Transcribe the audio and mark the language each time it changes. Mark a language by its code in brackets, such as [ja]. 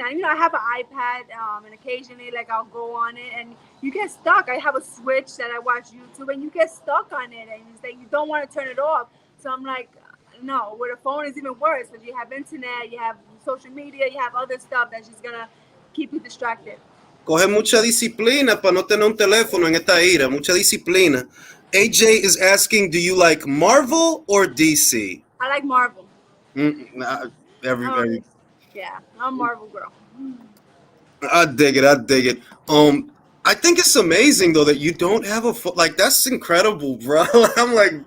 [en] And I have an iPad, and occasionally like I'll go on it, and you get stuck. I have a Switch that I watch YouTube, and you get stuck on it, and it's like you don't want to turn it off. So I'm like, no. With a phone is even worse because you have internet, you have social media, you have other stuff that's just gonna keep you distracted. [es] Coge mucha disciplina para no tener un teléfono en esta ira. Mucha disciplina. [en] AJ is asking, do you like Marvel or DC? I like Marvel. Nah, every Yeah, I'm a Marvel girl. I dig it. I dig it. I think it's amazing though that you don't have a phone. Like that's incredible, bro. I'm like,